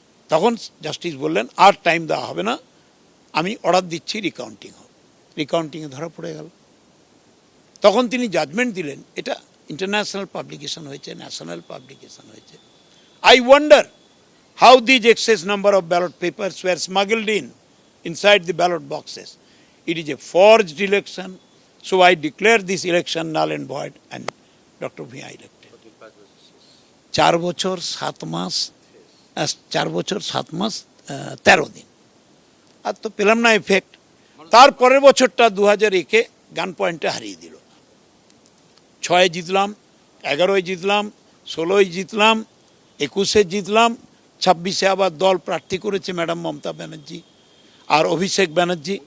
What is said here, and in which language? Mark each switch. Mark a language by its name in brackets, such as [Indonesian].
[Bangla] তখন জাস্টিস বললেন আর টাইম দেওয়া হবে না, আমি অর্ডার দিচ্ছি রিকাউন্টিং হোক। রিকাউন্টিংয়ে ধরা পড়ে গেল। তখন তিনি জাজমেন্ট দিলেন, এটা ইন্টারন্যাশনাল পাবলিকেশন হয়েছে, ন্যাশনাল পাবলিকেশন হয়েছে। [English] I wonder how these excess number of ballot papers were smuggled inside the ballot boxes. It is a forged election, so I declare this election null and void, and Dr. Bhia elected. [Bangla] 4 বছর 7 মাস, 4 বছর 7 মাস 13 দিন, আর তো পেলাম না effect. তারপরের বছরটা 2001-এ গান পয়েন্টে হারিয়ে দিল। 6-এ জিতলাম, 11-এ জিতলাম, 16-এ জিতলাম, 21-এ জিতলাম, 26-এ আবার দল প্রার্থী করেছে ম্যাডাম মমতা ব্যানার্জি আর অভিষেক ব্যানার্জি।